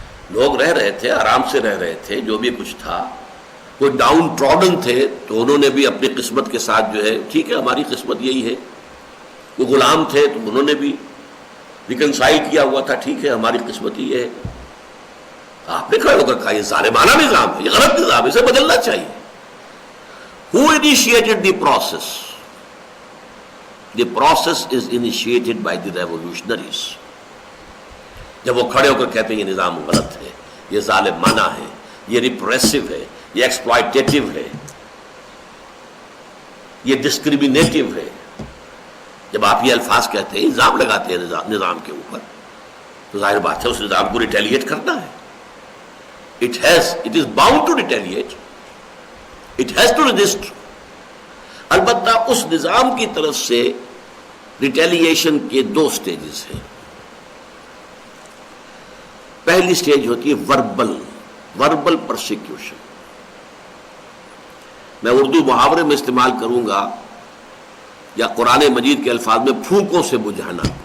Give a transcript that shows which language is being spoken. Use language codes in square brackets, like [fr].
[ur] لوگ رہ رہے تھے، آرام سے رہ رہے تھے، جو بھی کچھ تھا. کوئی ڈاؤن ٹراڈن تھے تو انہوں نے بھی اپنی قسمت کے ساتھ جو ہے، ٹھیک ہے ہماری قسمت یہی ہے. وہ غلام تھے تو انہوں نے بھی ریکنسائل کیا ہوا تھا، ٹھیک ہے ہماری قسمت یہ ہے. آپ نے کھڑے ہو کر کہا یہ ظالمانہ نظام ہے، یہ غلط نظام ہے، اسے بدلنا چاہیے. [en] Who initiated the process? The process is initiated by the revolutionaries. [ur] جب وہ کھڑے ہو کر کہتے ہیں یہ نظام غلط ہے، یہ ظالمانہ ہے، یہ ریپریسو ہے، یہ ایکسپلائٹیٹو ہے، یہ ڈسکریمنیٹو ہے. جب آپ یہ الفاظ کہتے ہیں، الزام لگاتے ہیں نظام کے اوپر، تو ظاہر بات ہے اس نظام کو ریٹیلیٹ کرنا ہے. [en] It is bound to retaliate. It has to resist. [ur] البتہ اس نظام کی طرف سے ریٹیلیشن کے دو سٹیجز ہیں. پہلی سٹیج ہوتی ہے وربل پرسیکیوشن. میں اردو محاورے میں استعمال کروں گا یا قرآن مجید کے الفاظ میں پھونکوں سے بجھانا.